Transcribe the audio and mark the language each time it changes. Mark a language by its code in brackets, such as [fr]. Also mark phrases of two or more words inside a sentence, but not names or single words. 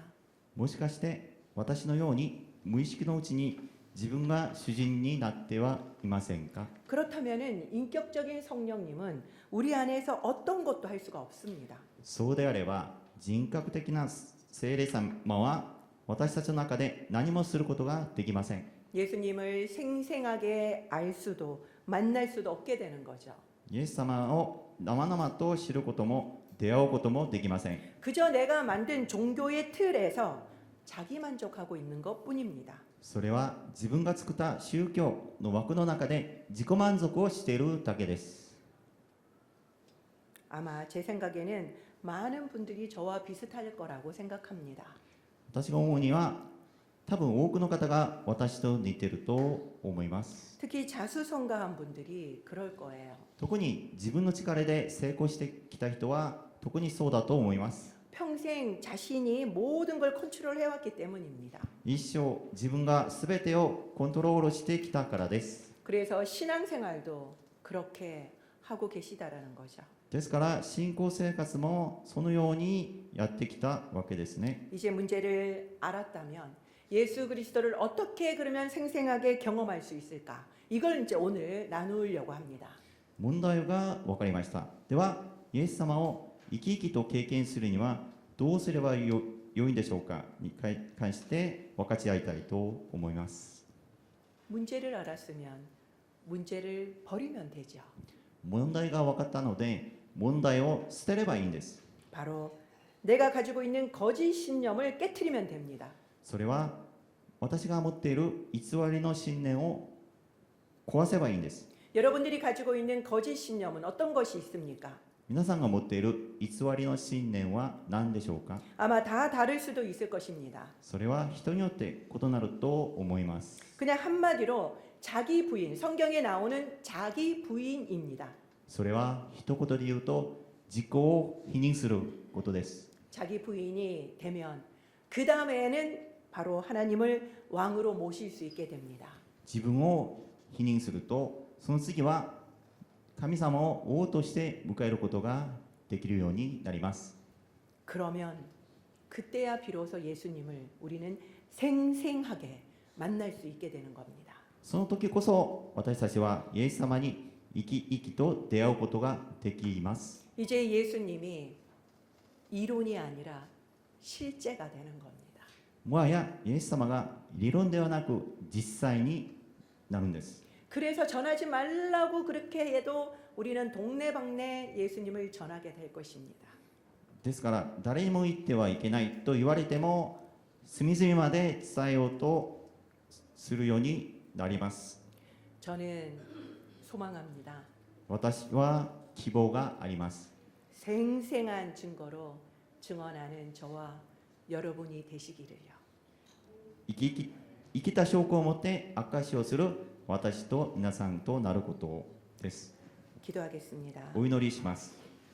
[ja] もしかして私のように無意識のうちに自分が主人になってはいませんか。 [ko] 그렇다면은 인격적인 성령님은 우리 안에서 어떤 것도 할 수가 없습니다. [ja] そうであれば人格的な聖霊様は私たちの中で何もすることができません。 [ko] 예수님을 생생하게 알 수도 만날 수도 없게 되는 거죠. [ja] イエス様を生々と知ることも出会うこともできません。 [ko] 그저 내가 만든 종교의 틀에서 자기 만족하고 있는 것뿐입니다. [ja] それは自分が作った宗教の枠の中で自己満足をしているだけです。 [ko] 아마 제 생각에는 많은 분들이 저와 비슷할 거라고 생각합니다. [ja] 私が思うには多分多くの方が私と似ていると思います。 [ko] 특히 자수성가한 분들이 그럴 거예요. [ja] 特に自分の力で成功してきた人は特にそうだと思います。 [ko] 평생 자신이 모든 걸 컨트롤 해왔기 때문입니다. [ja] 一生自分が全てをコントロールしてきたからです。 [ko] 그래서 신앙생활도 그렇게 하고 계시다라는 거죠. [ja] ですから信仰生活もそのようにやってきたわけですね。 [ko] 이제 문제를 알았다면 예수 그리스도를 어떻게 그러면 생생하게 경험할 수 있을까? 이걸 이제 오늘 나누려고 합니다. [ja] 問題が分かりました。ではイエス様を生き生きと経験するにはどうすればよいんでしょうかに関して分かち合いたいと思います。 [ko] 문제를 알았으면 문제를 버리면 되죠. [ja] 問題が分かったので問題を捨てればいいんです。 [ko] 바로 내가 가지고 있는 거짓 신념을 깨트리면 됩니다. [ja] それは私が持っている偽りの信念を壊せばいいんです。 [ko] 여러분들이 가지고 있는 거짓 신념은 어떤 것이 있습니까? [ja] 皆さんが持っている偽りの信念は何でしょうか。 [ko] 아마 다 다를 수도 있을 것입니다. [ja] それは人によって異なると思います。 [ko] 그냥 한마디로 자기 부인, 성경에 나오는 자기 부인입니다. [ja] それは一言で言うと自己を否認することです。 [ko] 자기 부인이 되면 그 다음에는 바로 하나님을 왕으로 모실 수 있게 됩니다. [ja] 自分を否認するとその次は神様を王として迎えることができるようになります。 [ko] 그러면 그때야 비로소 예수님을 우리는 생생하게 만날 수 있게 되는 겁니다. [ja] その時こそ私たちはイエス様に生き生きと出会うことができます。 [ko] 이제 예수님이 이론이 아니라 실제가 되는 겁니다. [ja] もはやイエス様が理論ではなく実際になるんです。 [ko] 그래서 전하지 말라고 그렇게 해도 우리는 동네방네 예수님을 전하게 될 것입니다. [ja] ですから誰にも言ってはいけないと言われても隅々まで伝えようとするようになります。 [ko] 저는 소망합니다. [ja] 私は希望があります。 [ko] 생생한 증거로 증언하는 저와 여러분이 되시기를요. [ja] 生きた証拠を持って証しをする私と皆さんとなることです。 [ko] 기도하겠습니다. [ja] お祈りします。